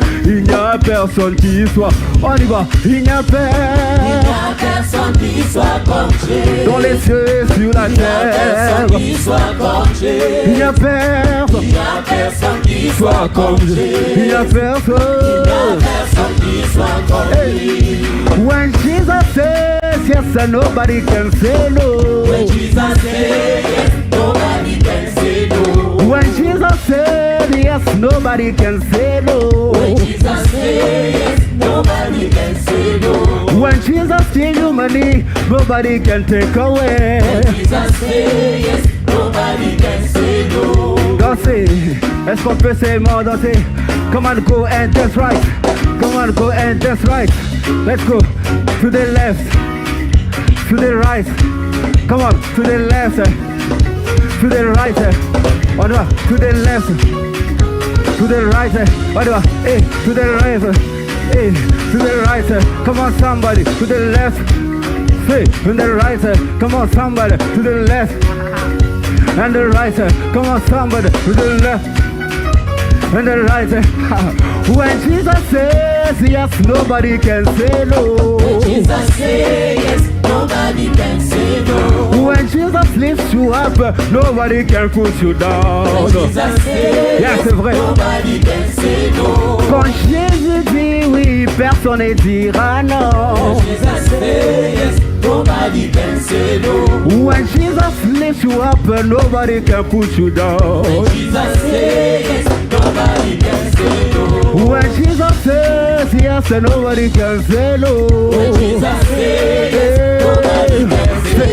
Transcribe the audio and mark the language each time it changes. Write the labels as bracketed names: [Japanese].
[French] Il n'y a personne qui soit. On y va. Il n'y a personne qui soit comme Jésus. Dans les cieux et sur la terre. Il n'y a personne qui soit comme Jésus. Il n'y a personne qui soit comme Jésus. Il n'y a personne qui soit comme lui. [English] When Jesus says yes, and nobody can say no. When Jesus says yes, nobody can say no. When Jesus said yes, nobody can say no. When Jesus says yes, nobody can say no. When Jesus gives you money, nobody can take away. When Jesus says yes, nobody can say no. [French] Danser, est-ce qu'on peut seulement danser? [English] Come on, go and dance right. Come on, go and dance right. Let's go to the left, to the right. Come on, to the left, to the right. [French] On va, [English] to the left, to the right. [French] On va, [English] hey, to the right, hey, to the right. Come on, somebody, to the left. Hey, to the right. Come on, somebody, to the left. And the right. Come on, somebody, to the left. And the right. When Jesus says yes, nobody can say no. When Jesus says yes, nobody can say no. When Jesus lifts you up, nobody can put you down. When Jesus says yes, [French] c'est vrai. [English] Nobody can say no. [French] Quand Jésus dit oui, personne ne dira non. [English] When Jesus says yes, nobody can say no. When Jesus lifts you up, nobody can put you down. When Jesus says yes, nobody can say no. When Jesus says yes, nobody can say no. When Jesus says yes, nobody can say no.